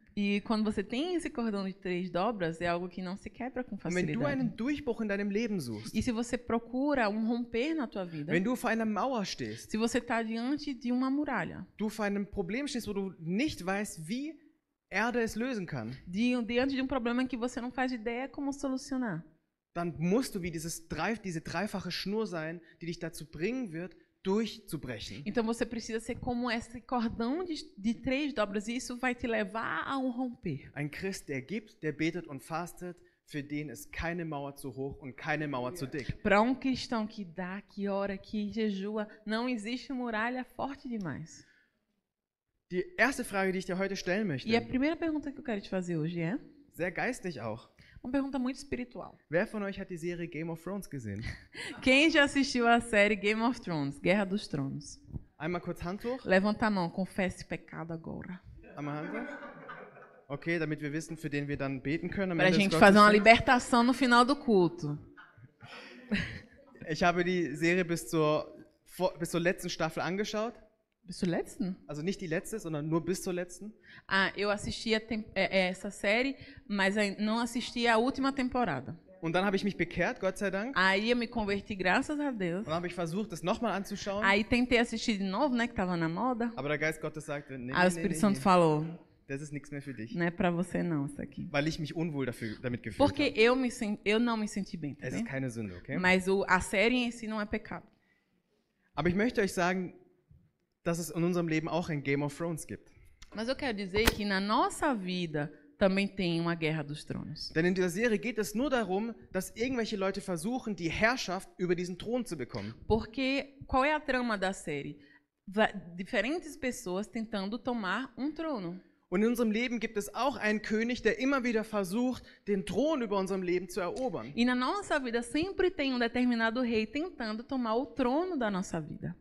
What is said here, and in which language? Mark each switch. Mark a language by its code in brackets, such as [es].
[pt] E quando você tem esse cordão de 3 dobras, é algo que não se quebra com [de] Und wenn du [pt] facilidade. [de] einen Durchbruch in deinem Leben suchst, [pt] E se você procura um romper na tua vida, [de] wenn du vor einer Mauer stehst, [pt] se você está diante de uma muralha, [de] du vor einem Problem stehst, wo du nicht weißt, wie Erde es lösen kann, [pt] diante de um problema que você não faz ideia como solucionar, [de] dann musst du wie diese dreifache Schnur sein, die dich dazu bringen wird, durchzubrechen. [pt] então você precisa ser como esse cordão de 3 dobras, e isso vai te levar a um romper. [de] Ein Christ, der gibt, der betet und fastet, für den ist keine Mauer zu hoch und keine Mauer zu dick. [pt] Para um cristão que dá, que ora, que jejua, não existe muralha forte demais. [de] Die erste Frage, die ich dir heute stellen möchte, [pt] E a primeira pergunta que eu quero te fazer hoje é [de] sehr geistlich auch. [pt] uma pergunta muito espiritual. [de] Wer von euch hat die Serie Game of Thrones gesehen? [pt] Quem já assistiu a série Game of Thrones, Guerra dos Tronos? [de] Einmal kurz Hand hoch. [pt] Levanta a mão, confesse pecado agora. [de] Einmal Hand hoch. Okay, damit wir wissen, für den wir dann beten können. am [pt] Para a [de] Ende des [pt] gente fazer uma [de] Gottesdienstes. [pt] libertação no final do culto. [de] Ich habe die Serie bis zur letzten Staffel angeschaut. Bist du letzten? Also nicht die letzte, sondern nur bis zur letzten. [pt] Ah, eu assisti essa série, mas não assisti a última temporada. [de] Und dann habe ich mich bekehrt, Gott sei Dank. [pt] Aí eu me converti, graças a Deus. [de] Und dann habe ich versucht, das nochmal anzuschauen. [pt] Aí tentei assistir de novo, né, que tava na moda. [de] Aber der Geist Gottes sagte, nee, [pt] Aí o Espírito Santo falou, [de] das ist nichts mehr für dich. [pt] não é pra você não isso aqui. [de] Weil ich mich unwohl damit gefühlt [pt] Porque [de] habe. [pt] eu não me senti bem, tá [de] Es ist [pt] bem? [de] keine Sünde, okay? [pt] Mas a série em si não é pecado. [de] Aber ich möchte euch sagen, dass es in unserem Leben auch ein Game of Thrones gibt. [pt] Mas eu quero dizer que na nossa vida também tem uma guerra dos tronos. [de] Denn in dieser Serie geht es nur darum, dass irgendwelche Leute versuchen, die Herrschaft über diesen Thron zu bekommen. [pt] Porque qual é a trama da série? Diferentes pessoas tentando tomar um trono. [de] Und in unserem Leben gibt es auch einen König, der immer wieder versucht, den Thron über unserem Leben zu erobern. [pt] E na nossa vida sempre tem um determinado rei tentando tomar o trono da nossa vida.